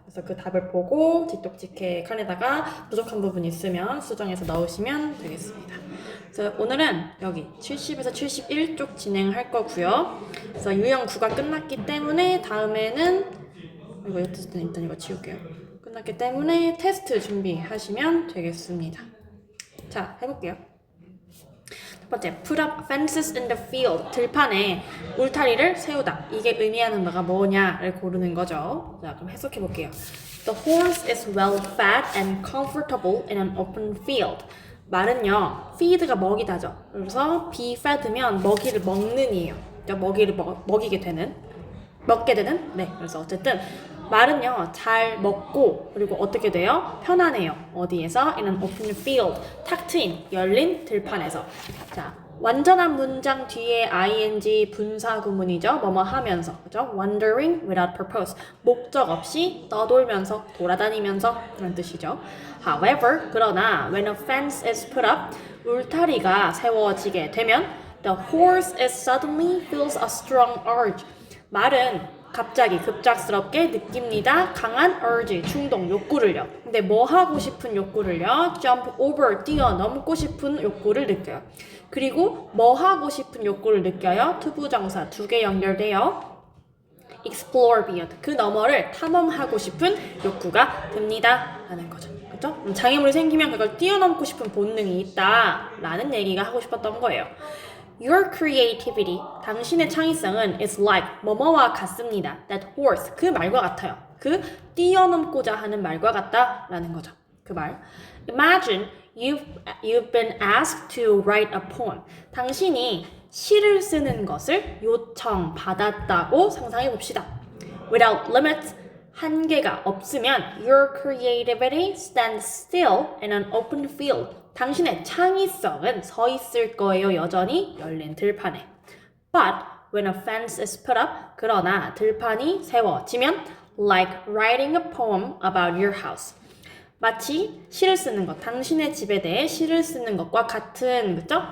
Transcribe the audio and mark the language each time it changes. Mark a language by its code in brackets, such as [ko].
[ko] 그래서 그 답을 보고 직독직해 칸에다가 부족한 부분 있으면 수정해서 넣으시면 되겠습니다. 그래서 오늘은 여기 70에서 71쪽 진행할 거고요. 그래서 유형 9가 끝났기 때문에 다음에는 이거 일단 이거 지울게요. 끝났기 때문에 테스트 준비하시면 되겠습니다. 자, 해볼게요. 첫 번째, [en] put up fences in the field. [ko] 들판에 울타리를 세우다. 이게 의미하는 바가 뭐냐를 고르는 거죠. 자, 그럼 해석해 볼게요. [en] The horse is well fed and comfortable in an open field. [ko] 말은요, feed가 먹이다죠. 그래서 be fed면 먹이를 먹는 이에요. 먹이를 먹이게 되는, 먹게 되는. 네, 그래서 어쨌든 말은요, 잘 먹고 그리고 어떻게 돼요? 편안해요. 어디에서? [en] In an open field. [ko] 탁 트인, 열린 들판에서. 자, 완전한 문장 뒤에 ing 분사 구문이죠. 뭐뭐 하면서, 그죠? [en] Wandering without purpose. [ko] 목적 없이 떠돌면서, 돌아다니면서 그런 뜻이죠. [en] However, [ko] 그러나 [en] when a fence is put up, [ko] 울타리가 세워지게 되면 [en] the horse is suddenly feels a strong urge. [ko] 말은 갑자기 급작스럽게 느낍니다. 강한 urge, 충동, 욕구를요. 근데 뭐 하고 싶은 욕구를요? jump over, 뛰어넘고 싶은 욕구를 느껴요. 그리고 뭐 하고 싶은 욕구를 느껴요? 투부정사 두 개 연결돼요. explore beyond, 그 너머를 탐험하고 싶은 욕구가 듭니다. 라는 거죠. 그렇죠? 장애물이 생기면 그걸 뛰어넘고 싶은 본능이 있다. 라는 얘기가 하고 싶었던 거예요. [en] Your creativity, [ko] 당신의 창의성은 [en] is like [ko] 뭐뭐와 같습니다. [en] That horse, [ko] 그 말과 같아요. 그 뛰어넘고자 하는 말과 같다라는 거죠. 그 말. [en] Imagine you've been asked to write a poem. [ko] 당신이 시를 쓰는 것을 요청받았다고 상상해 봅시다. [en] Without limits, [ko] 한계가 없으면 [en] your creativity stands still in an open field. [ko] 당신의 창의성은 서 있을 거예요. 여전히 열린 들판에. [en] But when a fence is put up, [ko] 그러나 들판이 세워지면 [en] like writing a poem about your house. [ko] 마치 시를 쓰는 것, 당신의 집에 대해 시를 쓰는 것과 같은, 그죠?